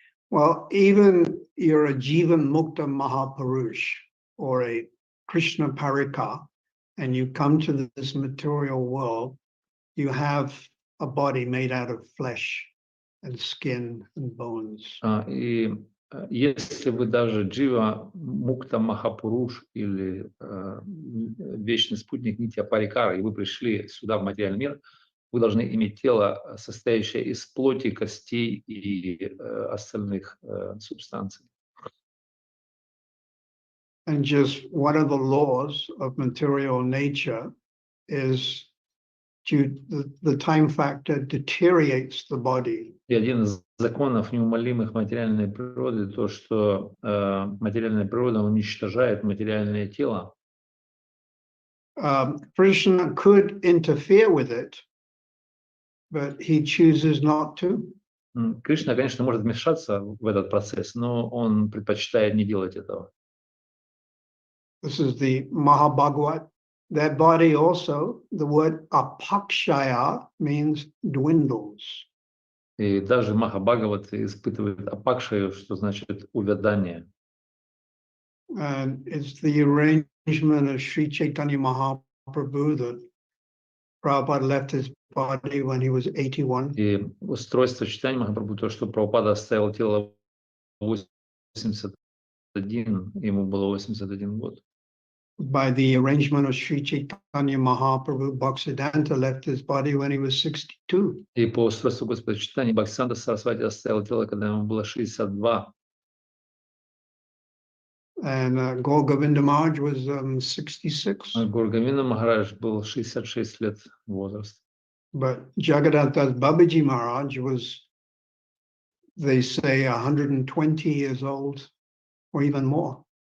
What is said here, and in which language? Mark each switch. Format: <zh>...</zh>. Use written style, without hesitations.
<en>Well, even you're a Jivan Mukta Mahapurush or a Krishna Parika, and you come to this material world, you have a body made out of flesh and skin and bones.</en> <ru>И если вы даже Джива Мукта Махапуруш или вечный спутник Нитья Парикара, и вы пришли сюда в материальный мир, вы должны иметь тело, состоящее из плоти, костей и остальных субстанций.</ru> <en>And just one of the laws of material nature is the time factor deteriorates the body.</en> <ru>И один из законов неумолимых материальной природы то, что материальная природа уничтожает материальное тело.</ru> <en>Krishna could interfere with it, but he chooses not to.</en> <ru>Кришна, конечно, может вмешаться в этот процесс, но он предпочитает не делать этого.</ru> <en>This is the Mahabhagavad. That body also, the word apakshaya means dwindles.</en> <ru>И даже Махабхагават испытывает апакшаю, что значит увядание.</ru> <en>And it's the arrangement of Sri Chaitanya Mahaprabhu that Prabhupada left his body when he was 81.</en> <ru>И устройство Чайтаньи Махапрабху, то, что Прабхупада оставил тело 81, ему было 81 год.</ru> <en>By the arrangement of Sri Chaitanya Mahaprabhu, Bhaktisiddhanta left his body when he was 62.</en> <ru>И по устройству Господа Чайтаньи Бхактисиданта Сарасвати оставил тело, когда ему было 62.</ru> <en>And Gaur Govinda Maharaj was 66.</en> <ru>Гаур Говинда Махарадж был 66 лет возраст.</ru> <en>But Jagannath Das Babaji Maharaj was, they say, 120 years old or even more.</en>